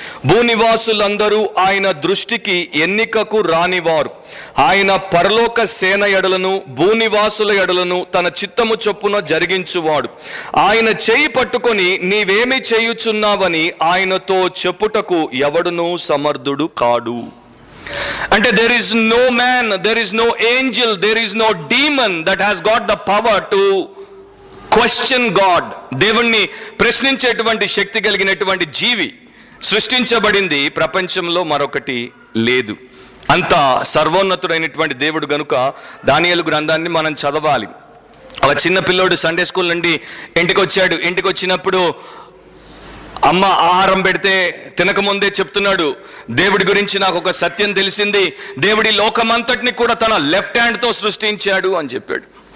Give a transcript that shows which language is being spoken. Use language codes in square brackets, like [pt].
[te] భూనివాసులందరూ ఆయన దృష్టికి ఎన్నికకు రానివారు. ఆయన పరలోక సేన ఎడలను భూనివాసుల ఎడలను తన చిత్తము చొప్పున జరిగించువాడు. ఆయన చేయి పట్టుకొని నీవేమి చేయుచున్నావని ఆయనతో చెప్పుటకు ఎవడునూ సమర్థుడు కాడు. [en] అంటే there is no man, there is no angel, there is no demon that has got the power to question God. [te] దేవుణ్ణి ప్రశ్నించేటువంటి శక్తి కలిగినటువంటి జీవి సృష్టించబడింది ప్రపంచంలో మరొకటి లేదు. అంత సర్వోన్నతుడైనటువంటి దేవుడు గనుక దానియేలు గ్రంథాన్ని మనం చదవాలి. ఒక చిన్న పిల్లోడు సండే స్కూల్ నుండి ఇంటికి వచ్చాడు. ఇంటికి వచ్చినప్పుడు అమ్మ ఆహారం పెడితే తినకముందే చెప్తున్నాడు, దేవుడి గురించి నాకు ఒక సత్యం తెలిసింది, దేవుడి లోకమంతటిని కూడా తన లెఫ్ట్ హ్యాండ్తో సృష్టించాడు అని చెప్పాడు.